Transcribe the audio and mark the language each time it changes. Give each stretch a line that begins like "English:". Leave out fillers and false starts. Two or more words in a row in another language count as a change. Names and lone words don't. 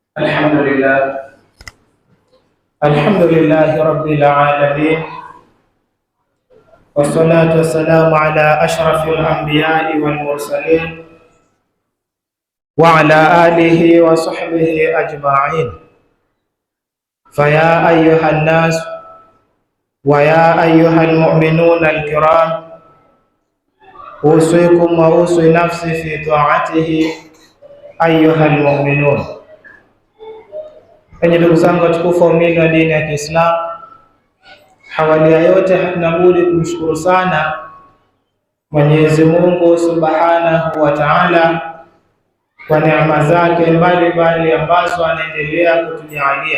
Arabic: الحمد لله الحمد لله رب العالمين، والصلاة والسلام على أشرف الأنبياء والمرسلين وعلى آله وصحبه أجمعين. فيا أيها الناس ويا أيها المؤمنون الكرام، أوصيكم وأوصي نفسي في طاعته أيها المؤمنون.
Swahili: Enyi ndugu zangu watukufu waumini wa dini ya Kiislamu, awali ya yote hatuna budi kumshukuru sana Mwenyezi Mungu
Arabic: سبحانه وتعالى
Swahili: kwa neema zake mbalimbali ambazo anaendelea kutujalia.